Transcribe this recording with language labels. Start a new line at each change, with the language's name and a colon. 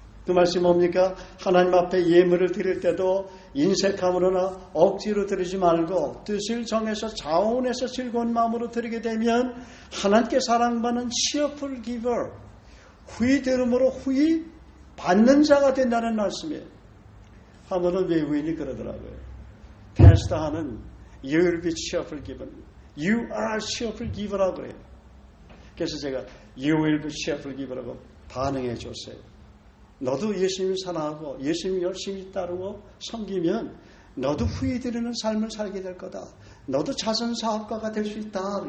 Korean: 그 말씀이 뭡니까? 하나님 앞에 예물을 드릴 때도 인색함으로나 억지로 드리지 말고 뜻을 정해서 자원해서 즐거운 마음으로 드리게 되면 하나님께 사랑받는
English: cheerful giver,
Korean: 후히 들음으로 후히 받는 자가 된다는 말씀이에요. 한 번은 외국인이 그러더라고요. 패스터하는
English: You will be cheerful giver. You are cheerful giver
Korean: 라고 그래요. 그래서 제가
English: You will be cheerful giver
Korean: 라고 반응해 줬어요. 너도 예수님 사랑하고 예수님 열심히 따르고 섬기면 너도 후히 드리는 삶을 살게 될 거다. 너도 자선 사업가가 될 수 있다.